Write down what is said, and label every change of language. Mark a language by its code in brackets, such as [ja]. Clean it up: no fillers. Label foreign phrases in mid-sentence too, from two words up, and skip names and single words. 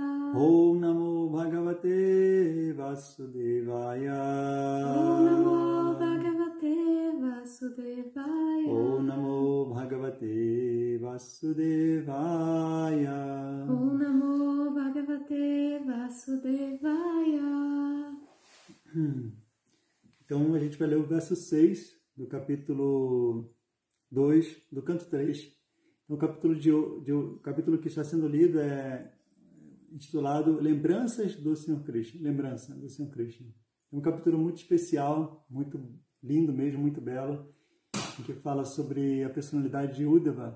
[sa] Om Namo Bhagavate Vasudevaya. Om Namo Bhagavate Vasudevaya. Om Namo Bhagavate Vasudevaya. Om Namo Bhagavate Vasudevaya. [pt] Então a gente vai ler o verso 6 do capítulo 2 do canto 3. Então, o capítulo que está sendo lido é intitulado Lembranças do Senhor Krishna. Lembrança do Senhor Krishna. É um capítulo muito especial, muito lindo mesmo, muito belo, em que fala sobre a personalidade de Uddhava.